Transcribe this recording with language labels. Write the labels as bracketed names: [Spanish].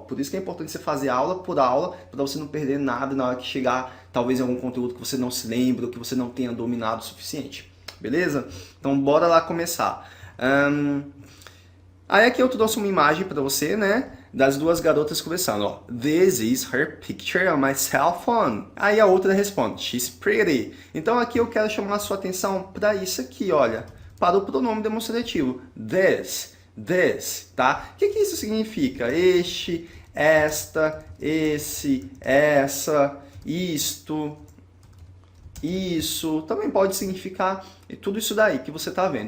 [Portuguese] Por isso que é importante você fazer aula por aula, para você não perder nada na hora que chegar, talvez, em algum conteúdo que você não se lembre ou que você não tenha dominado o suficiente. Beleza? Então bora lá começar. Aí aqui eu trouxe uma imagem para você, né? Das duas garotas conversando, ó. [English] This is her picture on my cell phone. [Portuguese] Aí a outra responde, [English] she's pretty. [Portuguese] Então aqui eu quero chamar a sua atenção para isso aqui, olha. Para o pronome demonstrativo. This, tá? O que isso significa? Este, esta, esse, essa, isto, isso, também pode significar tudo isso daí que você está vendo.